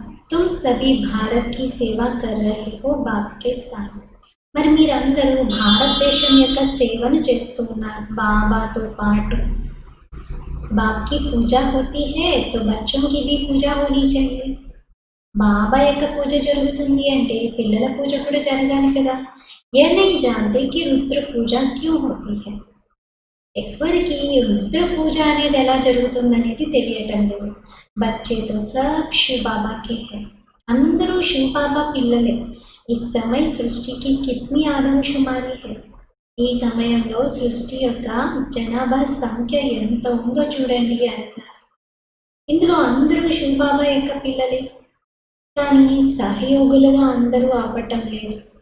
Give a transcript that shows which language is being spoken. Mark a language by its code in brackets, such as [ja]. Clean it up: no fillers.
[hi] तुम सभी भारत की सेवा कर रहे हो बाप के साथ. [te] మరి మీరందరూ భారతదేశం యొక్క సేవను చేస్తూ ఉన్నారు బాబాతో పాటు. [hi] बाप की पूजा होती है तो बच्चों की भी पूजा होनी चाहिए. [te] బాబా యొక్క పూజ జరుగుతుంది అంటే పిల్లల పూజ కూడా జరగాలి కదా. [hi] ये नहीं जानते कि रुद्र पूजा क्यों होती है. [te] ఎవరికి రుద్ర పూజ అనేది ఎలా జరుగుతుందనేది తెలియటం లేదు. [hi] బच्चे तो सब शिव बाबा के हैं. [te] అందరూ శివ బాబా పిల్లలే. [hi] ఈ సమయ సృష్టికి కిత్నీ ఆదమశుమారి है. [te] ఈ సమయంలో సృష్టి యొక్క జనాభా సంఖ్య ఎంత ఉందో చూడండి అంటున్నారు. ఇందులో అందరూ శివ బాబా యొక్క పిల్లలే. కానీ సహయోగులుగా అందరూ అవ్వటం లేదు.